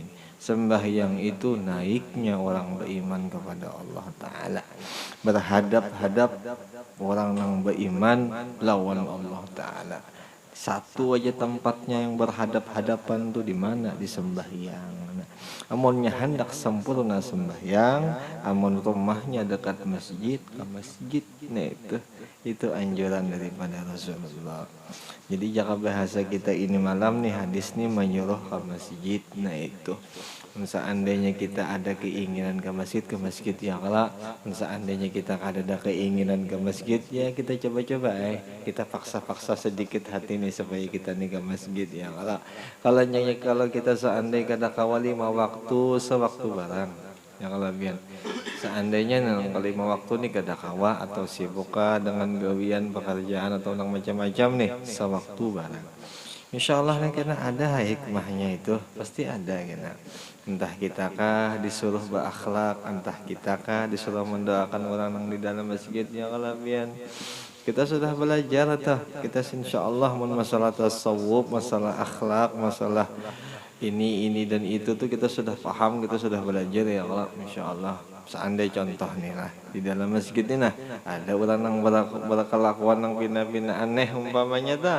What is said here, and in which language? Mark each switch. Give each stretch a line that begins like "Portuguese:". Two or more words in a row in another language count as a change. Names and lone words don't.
Indonesian: Sembahyang itu naiknya orang beriman kepada Allah Ta'ala, berhadap-hadap orang yang beriman lawan Allah Ta'ala. Satu aja tempatnya yang berhadap-hadapan tuh di mana? Di sembahyang. Amunnya hendak sempurna sembahyang, amun rumahnya dekat masjid, ke masjid. Nah itu anjuran daripada Rasulullah. Jadi jika bahasa kita ini malam nih, hadis nih menyuruh ke masjid. Nah itu seandainya kita ada keinginan ke masjid ya kalau seandainya kita ada keinginan ke masjid, ya kita coba-coba kita paksa-paksa sedikit hati nih supaya kita nih ke masjid ya kalau kita seandainya kada kawali mau waktu sewaktu barang ya kalau biar seandainya nang kelima waktu nih kada kawa atau sibuk dengan gawian pekerjaan atau nang macam-macam nih sewaktu barang,
Arabic: إن شاء الله
Indonesian: nih karena ada hikmahnya itu pasti ada kena. Entah kita kah disuruh berakhlak, entah kita kah disuruh mendoakan orang yang di dalam masjid ya kalabian. Kita sudah belajar atau kita
Arabic: إن شاء الله
Indonesian: masalah tasawuf, masalah akhlak, masalah ini dan itu tuh kita sudah paham, kita sudah belajar
Arabic: يا الله إن شاء الله.
Indonesian: seandainya contoh nih lah di dalam masjid ini nah ada orang yang berkelakuan yang pina-pina aneh umpamanya dah.